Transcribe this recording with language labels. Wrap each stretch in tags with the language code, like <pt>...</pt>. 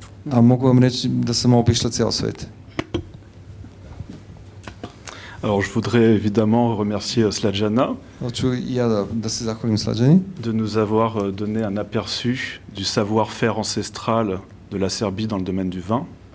<sr>A mogu vam reći da sam obišla ceo svet.</sr> <fr>Alors je voudrais évidemment remercier Slađana</fr> <sr>Hoću i ja da se zahvalim Slađani</sr> <fr>de nous avoir donné un aperçu du savoir-faire ancestral de la Serbie dans le domaine du vin.</fr>